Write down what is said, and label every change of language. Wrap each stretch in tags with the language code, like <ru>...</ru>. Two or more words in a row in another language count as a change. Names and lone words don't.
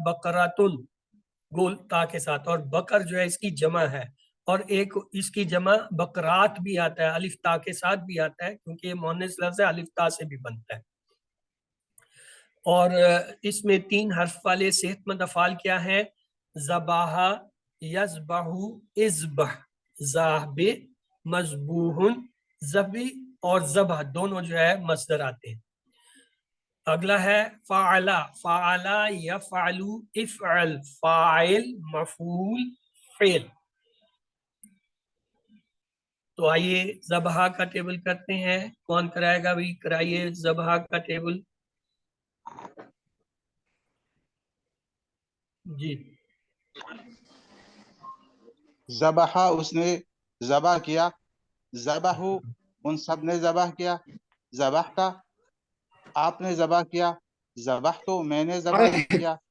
<ur>بقرات گول تا کے ساتھ، اور بکر جو ہے اس کی جمع ہے، اور ایک اس کی جمع بکرات بھی آتا ہے، الف تا کے ساتھ بھی آتا ہے، کیونکہ یہ مؤنث لفظ ہے، الف تا سے بھی بنتا ہے۔ اور اس میں 3 حرف والے صحت مند افعال کیا ہیں؟ ذبح،</ur> <ar>یذبح، اذبح، ذابح، مذبوح،</ar> <ur>ذبح اور ذبح دونوں جو ہے مصدر آتے ہیں۔ اگلا ہے</ur> <ar>فعلا، فعلا یفعل، افعل، فاعل، مفعول، فعل۔</ar> <ur>تو آئیے ذبح کا ٹیبل کرتے ہیں، کون کرائے گا؟ بھی کرائیے ذبح کا ٹیبل۔ جی ذبح اس نے ذبح کیا، ذبح ان سب نے ذبح کیا، ذبح کا آپ نے ذبح کیا، ذبح تو میں نے ذبح کیا۔</ur>